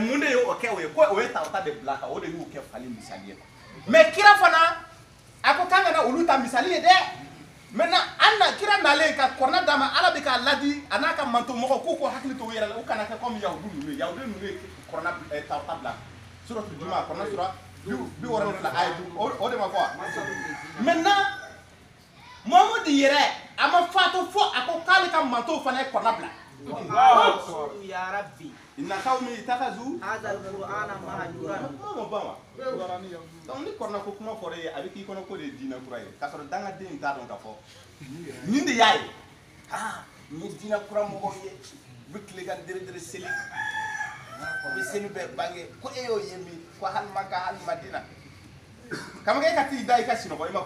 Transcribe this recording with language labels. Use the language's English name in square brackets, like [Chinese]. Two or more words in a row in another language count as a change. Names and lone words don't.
[Bambara] mun de ye o kɛ o ye ko o ye tawrata de bila kan o de y'u kɛ fali misali ye mais kira fana a ko k'an kana olu ta misali ye dɛ maintenant an na kira nalen ka kɔrɔna d'a ma ala bɛ k'a ladi a n'a ka manto mɔgɔ k'u ko hakili to u yɛrɛ la u kana kɛ comme yahudu ninnu ye kɔrɔna tawrata bila suratul juma kɔrɔna sura 60 aya 2 o de ma fɔ wa maintenant Muhamadu yɛrɛ a ma fatu fɔ a ko k'ale ka manto fana ye kɔrɔna bila [Arabic] يا رب إن قومي اتخذوا هذا القرآن مهجورا [Bambara] donc ni kɔrɔna ko kuma fɔra ye a bɛ k'i kɔnɔ ko de ye diinɛ kura ye k'a sɔrɔ dangaden t'a dɔn k'a fɔ nin de y'a ye nin ye diinɛ kura mɔgɔw ye u bɛ tile ka dere seli u bɛ seli bɛɛ bange ko e y'o ye min ko hali Maka hali Madina kamakɛ e ka t'i da i ka sinɔgɔ i ma